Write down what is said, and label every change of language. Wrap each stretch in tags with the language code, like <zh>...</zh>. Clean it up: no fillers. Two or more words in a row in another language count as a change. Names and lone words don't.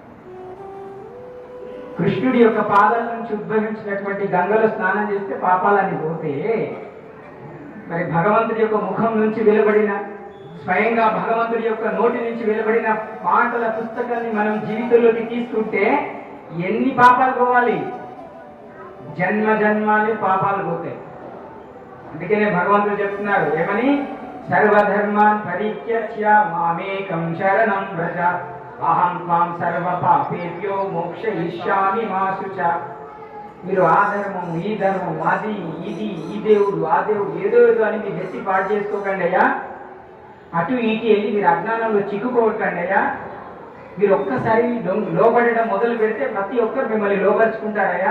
<te>కృష్ణుడి యొక్క పాదాల నుంచి ఉద్భవించినటువంటి గంగలో స్నానం చేస్తే పాపాలని పోతే, మరి భగవంతుడి యొక్క ముఖం నుంచి వెలువడిన, స్వయంగా భగవంతుడి యొక్క నోటి నుంచి వెలువడిన మాటల పుస్తకాన్ని మనం జీవితంలోకి తీసుకుంటే ఎన్ని పాపాలు పోవాలి? జన్మ జన్మాలు పాపాలు పోతాయి. అందుకనే భగవంతుడు చెప్తున్నారు ఏమని?</te> <sa>సర్వధర్మాన్ పరిత్యజ్య మామేకం శరణం వ్రజ అహం త్వాం సర్వ పాపేభ్యో మోక్షయిష్యామి మా శుచ.</sa> <te>మీరు ఆ ధర్మం, ఈ ధర్మం, అది ఇది, ఈ దేవుడు, ఆ దేవుడు, ఏదో ఏదో అని మీరు ఎత్తి పాడు చేసుకోకండి అయ్యా. అటు ఇటు వెళ్ళి మీరు అజ్ఞానంలో చిక్కుకోకండి అయ్యా. మీరు ఒక్కసారి లోబడడం మొదలు పెడితే ప్రతి ఒక్కరు మిమ్మల్ని లోపరుచుకుంటారయ్యా.</te>